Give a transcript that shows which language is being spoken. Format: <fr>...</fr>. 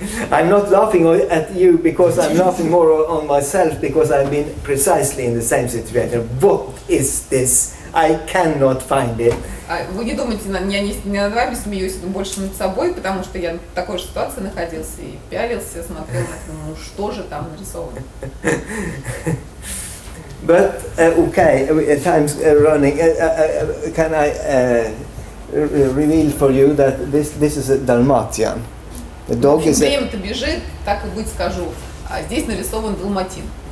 <en>I'm not laughing at you because I'm laughing more on myself because I've been precisely in the same situation. What is this? I cannot find it.</en> <ru>Вы не думайте, я не над вами смеюсь, но больше над собой, потому что я в такой же ситуации находился и пялился, смотрел на это, ну что же там нарисовано.</ru> <en>But okay, time's running. Can I reveal for you that this is a Dalmatian? The dog is.</en> <ru>Время-то бежит, так и быть скажу. А здесь нарисован далматин.</ru>